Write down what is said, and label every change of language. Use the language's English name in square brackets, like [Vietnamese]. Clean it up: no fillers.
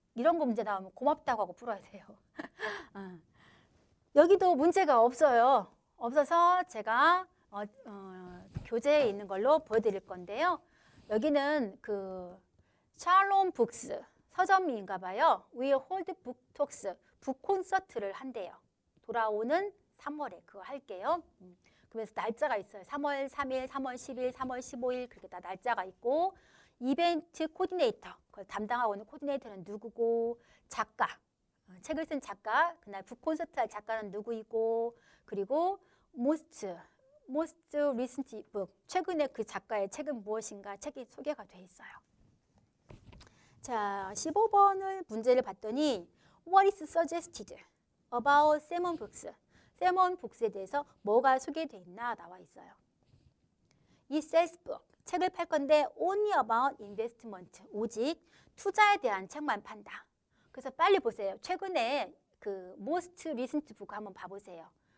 [Korean] 이런 거 문제 나오면 고맙다고 하고 풀어야 돼요. 여기도 문제가 없어요. 없어서 제가 교재에 있는 걸로 보여드릴 건데요. 여기는 그 샬롬 북스 서점인가 봐요. [English] We hold book talks [Korean] 북 콘서트를 한대요. 돌아오는 3월에 그거 할게요. 그래서 날짜가 있어요. 3월 3일, 3월 10일, 3월 15일 그렇게 다 날짜가 있고 이벤트 코디네이터 그걸 담당하고 있는 코디네이터는 누구고 작가 책을 쓴 작가 그날 북 콘서트 할 작가는 누구이고 그리고 [English] most recent book [Korean] 최근에 그 작가의 책은 무엇인가 책이 소개가 돼 있어요. [English] 자, 15번을 문제를 봤더니 What is suggested about Salmon Books? [Korean] 세몬 북스에 대해서 뭐가 소개되어 있나 나와 있어요. 이 [English] sells book, [Korean] 책을 팔 건데 [English] only about investment, [Korean] 오직 투자에 대한 책만 판다. 그래서 빨리 보세요. 최근에 그 [English] most recent book [Korean] 한번 봐보세요.